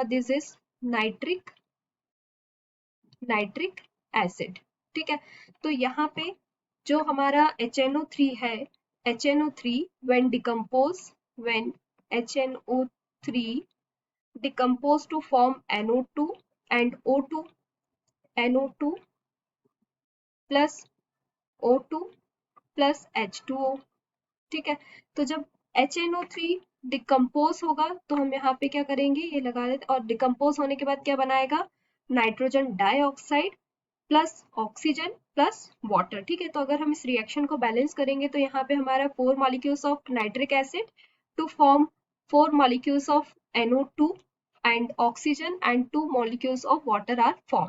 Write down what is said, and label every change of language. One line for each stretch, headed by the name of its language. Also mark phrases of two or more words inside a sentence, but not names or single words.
English: This is nitric acid.
Hindi: ठीक है, तो यहाँ पे जो हमारा HNO3 है,
English: HNO3 when HNO3 decompose to form NO2 and NO2 plus O2 plus H2O.
Hindi: ठीक है, तो जब HNO3 डिकम्पोज होगा तो हम यहाँ पे क्या करेंगे? ये लगा देते. और डिकम्पोज होने के बाद क्या बनाएगा?
English: nitrogen dioxide plus oxygen plus water.
Hindi: ठीक है, तो अगर हम इस रिएक्शन को बैलेंस करेंगे तो यहाँ पे हमारा
English: 4 molecules of nitric acid to form 4 molecules of NO2 and oxygen and 2 molecules of water are form.